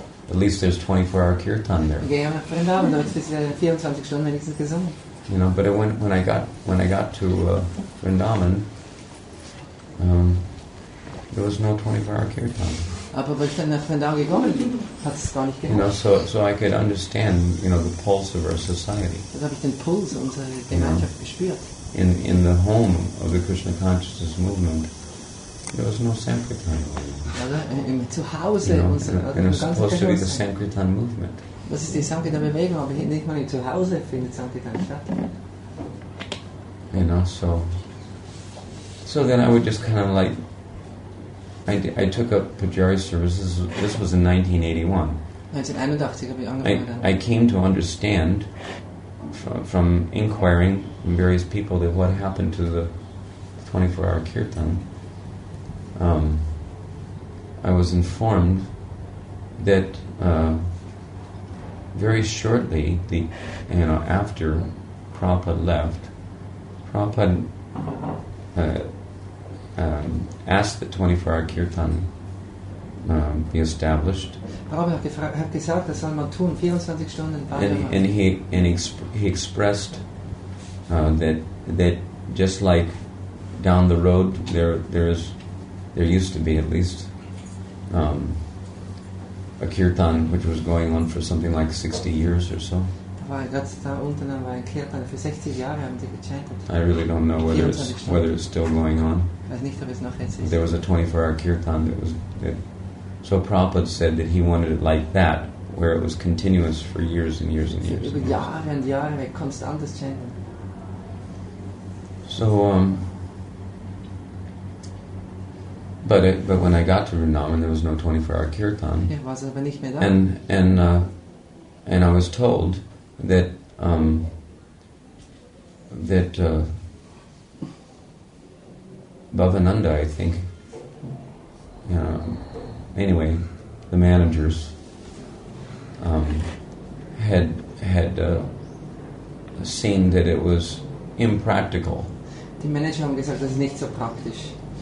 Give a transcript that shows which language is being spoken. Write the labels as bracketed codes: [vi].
[en] at least there's 24-hour kirtan there. [de] Ich gehe ja nach Vrindavan, dort ist 24 Stunden wenigstens gesungen. [en] You know, but when I got to Vrindavan, there was no 24-hour kirtan. [de] Aber weil ich dann nach Vrindavan gekommen bin, hat es gar nicht [en] You know, [de] gehört. [en] so I could understand, you know, the pulse of our society. [de] Dann habe ich den Puls unserer Gemeinschaft gespürt. [en] In the home of the Krishna consciousness movement, there was no Sankirtan. [de] Oder? Im Zuhause [en] You know, [de] unserer [en] and it was [de] ganzen [en] supposed to be the [de] Kirche. [en] Sankirtan movement. [de] Das ist die Sankirtan-Bewegung, aber nicht mal im Zuhause findet Sankirtan statt. [en] You know, so then I would just kind of like, I took up Pujari services. This was in 1981. [de] 1981 habe ich angefangen. [en] I came to understand from inquiring from various people that what happened to the 24-hour kirtan. I was informed that very shortly, after Prabhupada left, Prabhupada asked that 24-hour kirtan be established. [de] Prabhupada hat gesagt, das soll man tun, 24 Stunden Bhagavad. [en] And he expressed that just like down the road there used to be at least a kirtan which was going on for something like 60 years or so. [de] Da unten war ein Kirtan, für 60 Jahre haben sie gechantet. [en] I really don't know whether it's still going on. [de] Ich weiß nicht, ob es noch jetzt ist. [en] There was a 24-hour kirtan so Prabhupada said that he wanted it like that, where it was continuous for years and years and years. [de] Über Jahre und Jahre weg, konstant das chanten. [en] So, but when I got to Vrindavan, there was no 24-hour kirtan. [de] Ja, war es aber nicht mehr da. [en] And I was told that Bhavananda, I think, anyway, the managers had seen that it was impractical. [de] Die Manager haben gesagt, das ist nicht so praktisch.